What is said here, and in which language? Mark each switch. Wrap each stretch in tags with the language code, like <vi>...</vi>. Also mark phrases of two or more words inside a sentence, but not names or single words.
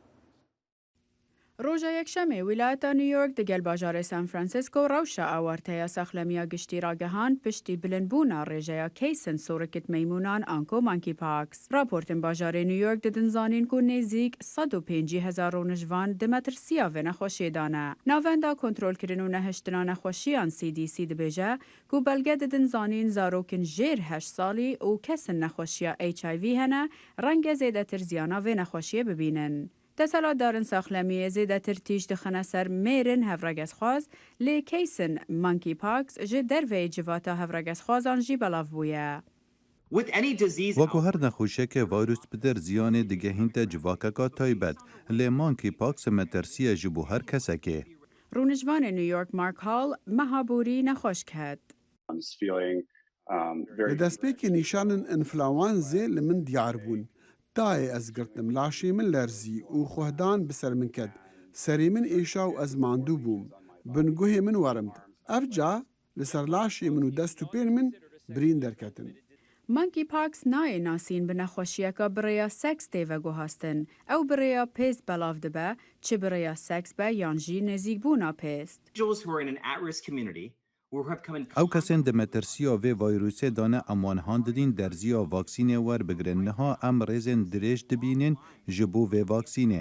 <ku>ڕۆژە یەکشەمێ ویلایەتە نیویۆرک دەگەل باژارێ سان فرانسیسکۆ ڕەوشە ئاوارتەیە سەخلەمیە گشتی ڕاگەهان پشتی بلندبوونا ڕێژەیە کەیسن سۆرەکت مەیمونان ئانکۆ</ku> <en>Monkey Pox.</en> <ku>راپۆرتن باژارێ نیویۆرک ددنزانین و نێزیک 150,000 ڕۆنژوان دمەترسیە vê nexweşêdane. Navenda kontrolkirin û nehiştina nexweşiyan CDC dibêje ku belge didinzanîn zarokin jêr 8 salî û kesin nexweşiya HIV hene renge zêdetir ziyana vê nexweşiyê bibînin. دەسەڵاتدارن ساخلەمیە زێدەتر تیژ دخەنە سەر mêrin هەڤڕەگەزخواز lê keysin</ku> <en>Monkey Pox</en> <ku>ji derveyê civata hevregesxwazan jî belav bûye. وەکو هەر نەخۆشیەکە ڤایرۆس بدەر زیانê digehînte civakeka taybet lê monkeypox metersiye ji bo her kesekê. Rûnijvanê New York Mark Hall meha borî nexweş ket. لە دەستپێکی نیشانن ئینفلاوانزێ لە من دیار بوون. دایێ ئەس گرتم لاشی من لەرزی و خوهدان بسەر من کەد. سەری من ئێشا و ئەز ماندوو بووم. بنگوهێ من وەرمد. ئەف جا لەسەر لاشی من و دەست و پێن من برین دەرکەتن.</ku> <en>Monkey Pox</en> <ku>nayê nasîn bi nexweşiyeka birêya seks tê veguhastin. Ew birêya pêst belav dibe, çi birêya seks be yan jî nêzîkbûna pêst. Ew kesên di metirsiya vê vayrosê dane em wan han didîn derziya vaksînê werbigirin niha em rêzên dirêj dibînin ji bo vê vaksînê.</ku>